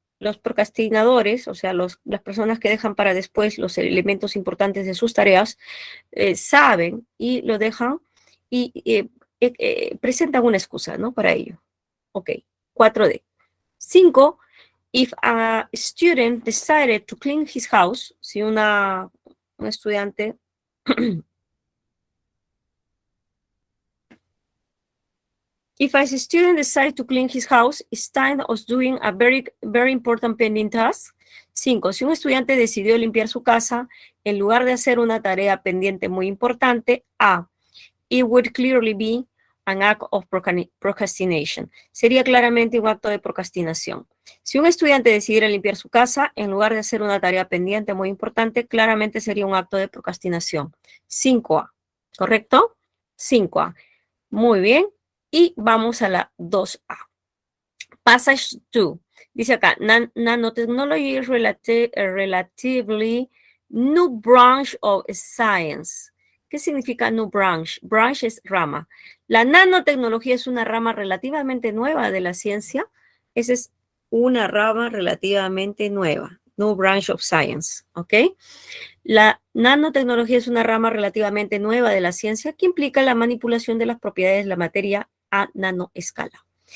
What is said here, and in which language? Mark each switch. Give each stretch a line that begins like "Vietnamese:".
Spanish: Los procrastinadores, o sea, las personas que dejan para después los elementos importantes de sus tareas, saben y lo dejan y presentan una excusa, ¿no? Para ello. Ok, 4D. 5.
English: If a student decided to clean his house,
Spanish: si un estudiante
English: if a student decides to clean his house instead of doing a very important pending task. 5.
Spanish: Si un estudiante decidió limpiar su casa en lugar de hacer una tarea pendiente muy importante, A.
English: It would clearly be an act of procrastination.
Spanish: Sería claramente un acto de procrastinación. Si un estudiante decidiera limpiar su casa en lugar de hacer una tarea pendiente muy importante, claramente sería un acto de procrastinación. 5A. ¿Correcto? 5A. Muy bien. Y vamos a la 2A. Passage 2. Dice acá,
English: nanotechnology is relatively new branch of science.
Spanish: ¿Qué significa new branch? Branch es rama. La nanotecnología es una rama relativamente nueva de la ciencia. Esa es una rama relativamente nueva.
English: New branch of science.
Spanish: ¿Ok? La nanotecnología es una rama relativamente nueva de la ciencia que implica la manipulación de las propiedades de la materia a nanoescala.